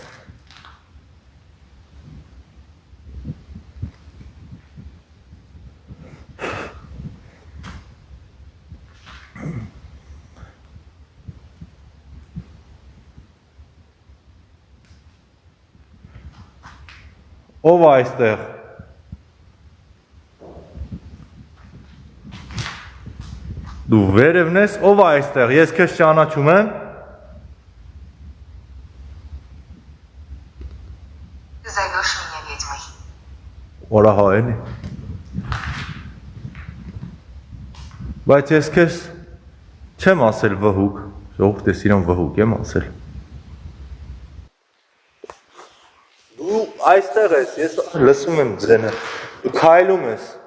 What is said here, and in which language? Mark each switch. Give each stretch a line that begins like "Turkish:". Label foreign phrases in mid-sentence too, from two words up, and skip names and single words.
Armenian: Ով է այստեղ Դու վերևն ես, ով է այստեղ, ես քեզ ճանաչում եմ
Russian: Ты зовешь меня ведьмой.
Armenian: Օրա հա էլի Բայց ես քեզ չեմ ասել վհուկ, ժողովուրդ ես իրան վհուկ եմ ասել Դու այստեղ ես, ես լսում եմ ձենը, դու քայլում ես